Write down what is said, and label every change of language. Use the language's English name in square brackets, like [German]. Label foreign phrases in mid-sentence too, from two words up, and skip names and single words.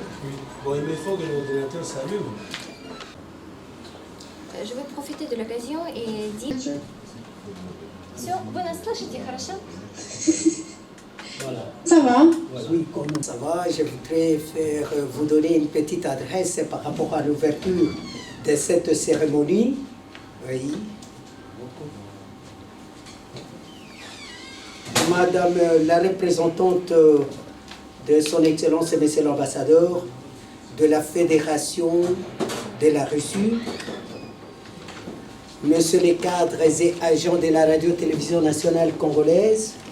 [French] Bon, il me faut que l'ordinateur s'allume. Je vais profiter de l'occasion et dire... [Russian] Все, вы нас слышите, хорошо? [French] Voilà. Ça va? Oui, comment ça va? Je voudrais vous donner une petite adresse par rapport à l'ouverture de cette cérémonie. Oui. Madame la représentante de son Excellence et Monsieur l'ambassadeur de la Fédération de la Russie, Monsieur les cadres et agents de la radio-télévision nationale congolaise,